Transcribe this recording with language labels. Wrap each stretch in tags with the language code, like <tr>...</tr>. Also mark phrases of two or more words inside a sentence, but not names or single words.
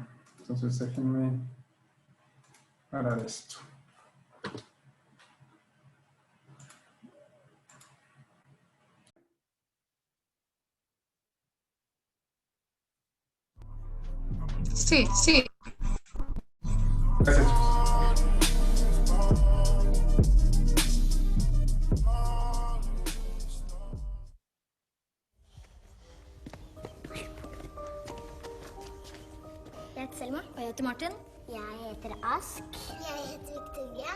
<es>Entonces déjenme parar esto. Sí, sí. Gracias, chicos.</es> <no>Jeg heter Selma. Og jeg heter Martin. Jeg heter Ask. Jeg heter Victoria.</no>